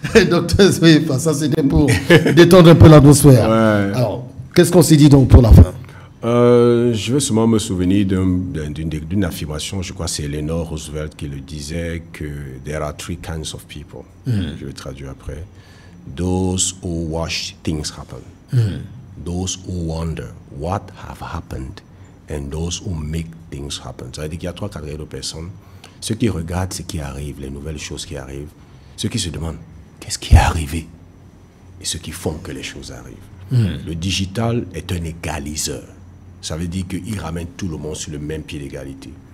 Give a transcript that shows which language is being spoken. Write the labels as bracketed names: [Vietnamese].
[French] Docteur Zouifa, ça c'était pour détendre un peu l'atmosphère. Ouais. Alors, qu'est-ce qu'on s'est dit donc pour la fin? Je vais seulement me souvenir d'une affirmation, je crois que c'est Eleanor Roosevelt qui le disait, que [English] there are 3 kinds of people. [French] Je vais traduire après. [English] Those who watch things happen, those who wonder what have happened, and those who make things happen. [French] Ça veut dire qu'il y a 3 catégories de personnes. Ceux qui regardent ce qui arrive, les nouvelles choses qui arrivent, ceux qui se demandent qu'est-ce qui est arrivé, et ceux qui font que les choses arrivent. Le digital est un égaliseur. Ça veut dire qu'il ramène tout le monde sur le même pied d'égalité.